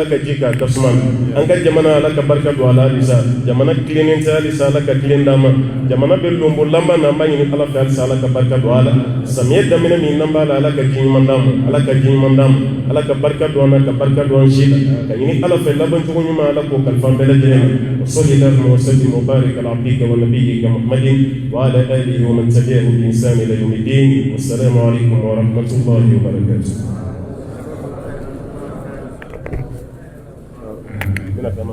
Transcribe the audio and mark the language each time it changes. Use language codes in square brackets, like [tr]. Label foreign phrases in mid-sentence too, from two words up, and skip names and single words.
[bm] ka ji k'a tasuma an ka jamana ala ka barika don a la halisa jamana tilennen tɛ halisa ala ka tilen d'an ma jamana bɛ lombo laban na an b'a ɲini ala fɛ halisa ala ka barika don a la samiyɛ daminɛ min n'an b'a la ala ka ji ɲuman d'an ma ala ka ji ɲuman d'an ma ala ka barika don an na ka barika don an si la ka ɲini ala fɛ laban cogo ɲuman ala k'o kalifa bɛɛ lajɛlen ma [ar] وصلى الله وسلم وبارك على عبدك ونبيك محمد وعلى آله ومن تبعه بإحسان إلى يوم الدين والسلام عليكم ورحمة الله وبركاته.